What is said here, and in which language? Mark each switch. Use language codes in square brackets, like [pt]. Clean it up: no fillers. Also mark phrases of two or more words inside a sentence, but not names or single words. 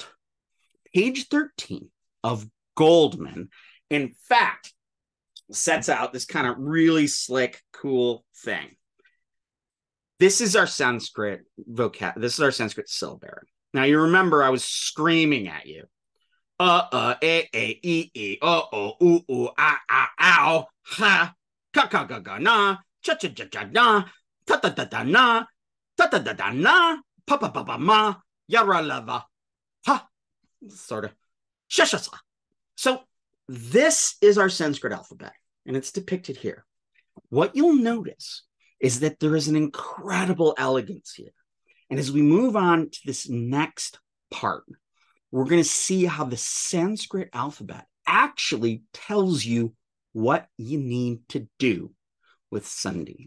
[en] Page 13 of Goldman, in fact, sets out this kind of really slick, cool thing. This is our Sanskrit vocab. This is our Sanskrit syllabary. Now, you remember I was screaming at you. Ow, ha, [sa] ka ka ga ga na, cha cha cha cha na, ta ta ta ta na, ta ta ta ta na, pa pa pa pa ma, yara lava, ha, [en] sort of, [sa] shashasa. [en] So this is our Sanskrit alphabet, and it's depicted here. What you'll notice is that there is an incredible elegance here. And as we move on to this next part, we're going to see how the Sanskrit alphabet actually tells you what you need to do with Sandhi.